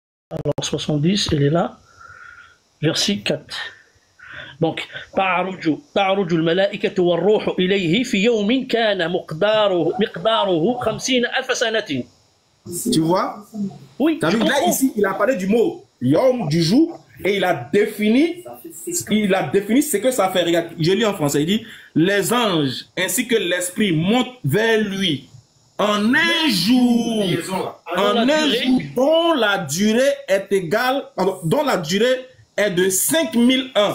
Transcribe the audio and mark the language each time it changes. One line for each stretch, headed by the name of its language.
French: alors 70, elle est là, verset 4. Donc,
Arabic: تعرج الملائكة والروح إليه في يوم كان مقداره 50,000 سنة.
French: Tu vois? Oui. Là, ici, il a parlé du mot Yom, du jour, et il a défini ce que ça fait. Regarde, je lis en français, il dit les anges ainsi que l'esprit montent vers lui en un jour, dont la durée est égale, dont la durée est de 5000 ans.